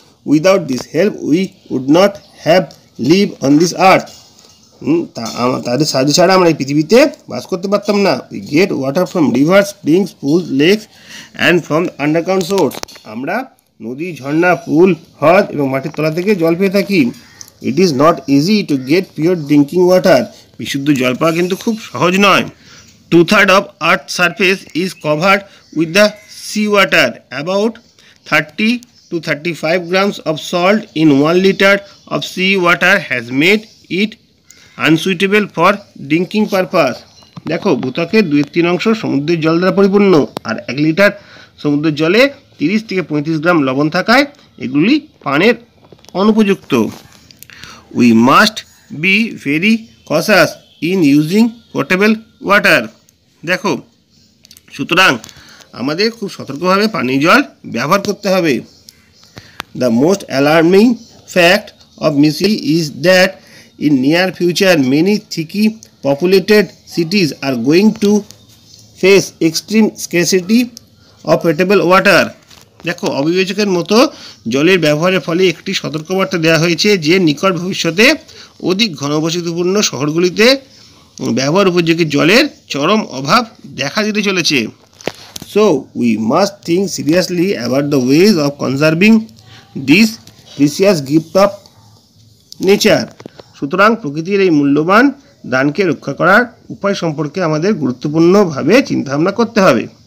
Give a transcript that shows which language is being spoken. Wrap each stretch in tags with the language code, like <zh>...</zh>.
<en>without this help we would not have live on this earth,</en> <bn>তাদের সাহায্য ছাড়া আমরা এই পৃথিবীতে বাস করতে পারতাম না।</bn> <en>we get water from rivers, springs, pools, lakes and from underground source,</en> <bn>আমরা নদী, ঝর্ণা, পুল, হ্রদ এবং মাটির তলা থেকে জল পেয়ে থাকি।</bn> <en>it is not easy to get pure drinking water,</en> <bn>বিশুদ্ধ জল পাওয়া কিন্তু খুব সহজ নয়।</bn> <en>2/3 of Earth's surface is covered with the seawater. About 30 to 35 grams of salt in 1 liter of seawater has made it unsuitable for drinking purpose.</en> <bn>দেখো ভূত্বকের 2/3 সমুদ্রের জল দ্বারা পরিপূর্ণ, আর 1 লিটার সমুদ্রের জলে 30 থেকে 35 গ্রাম লবণ থাকায় এগুলি পানের অনুপযুক্ত।</bn> <en>We must be very cautious in using potable water.</en> <bn>দেখো সুতরাং আমাদের খুব সতর্কভাবে পানীয় জল ব্যবহার করতে হবে।</bn> <en>The most alarming fact of Missouri is that in near future many thickly populated cities are going to face extreme scarcity of potable water.</en> <bn>দেখো অবিবেচকের মতো জলের ব্যবহারের ফলে একটি সতর্কবার্তা দেওয়া হয়েছে যে নিকট ভবিষ্যতে অধিক ঘনবসতিপূর্ণ শহরগুলিতে ব্যবহার উপযোগী জলের চরম অভাব দেখা দিতে চলেছে।</bn> <en>so we must think seriously about the ways of conserving this precious gift of nature,</en> <bn>সুতরাং প্রকৃতির এই মূল্যবান দানকে রক্ষা করার উপায় সম্পর্কে আমাদের গুরুত্বপূর্ণভাবে চিন্তাভাবনা করতে হবে।</bn>